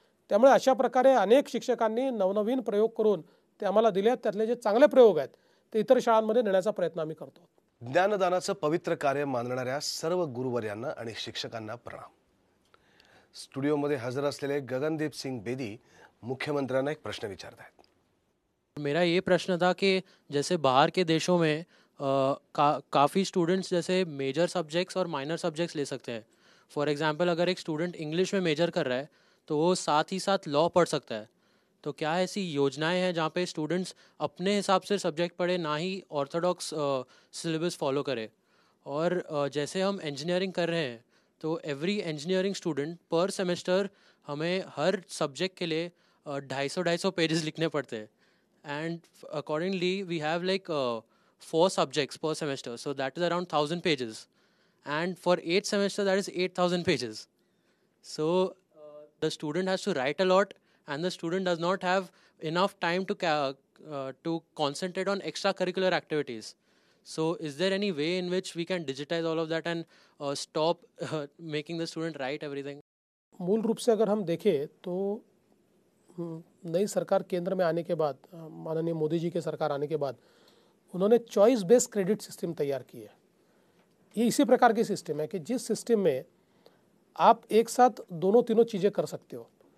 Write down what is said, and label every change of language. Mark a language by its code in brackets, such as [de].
[mr] त्यामुळे अशा प्रकारे अनेक शिक्षकांनी नवनवीन प्रयोग करून ते आम्हाला दिले आहेत. त्यातले जे चांगले प्रयोग आहेत ते इतर शाळांमध्ये नेण्याचा प्रयत्न आम्ही करतो. ज्ञानदानाचं पवित्र कार्य मानणाऱ्या सर्व गुरुवर्यांना आणि शिक्षकांना प्रणाम. स्टुडिओमध्ये हजर असलेले गगनदीप सिंग बेदी मुख्यमंत्र्यांना एक प्रश्न विचारत आहेत. [hi] मेरा ये प्रश्न था कि जैसे बाहर के देशों में काफ़ी स्टूडेंट्स जैसे मेजर सब्जेक्ट्स और माइनर सब्जेक्ट्स ले सकते हैं. [en] for example [hi] अगर एक स्टूडेंट इंग्लिश में मेजर कर रहा है तो वो साथ ही साथ लॉ पढ़ सकता है. तो क्या ऐसी योजनाएं हैं जहाँ पे स्टूडेंट्स अपने हिसाब से सब्जेक्ट पढ़े, ना ही ऑर्थोडॉक्स सिलेबस फॉलो करे. और जैसे हम इंजीनियरिंग कर रहे हैं तो [en] every engineering student per semester [hi] हमें हर सब्जेक्ट के लिए 250 पेजेस लिखने पड़ते हैं. [en] And accordingly we have like 4 subjects per semester, so that is around 1,000 pages, and for 8 semesters that is 8,000 pages. So the student has to write a lot, and the student does not have enough time to concentrate on extracurricular activities. So is there any way in which we can digitize all of that and stop making the student write everything? [hi] मूल रूप से अगर हम देखें तो नई सरकार केंद्र में आने के बाद, माननीय मोदी जी के सरकार आने के बाद उन्होंने चॉइस बेस्ड क्रेडिट सिस्टम तैयार की है. ये इसी प्रकार की सिस्टम है कि जिस सिस्टम में आप एक साथ दोनों तीनों चीज़ें कर सकते हो.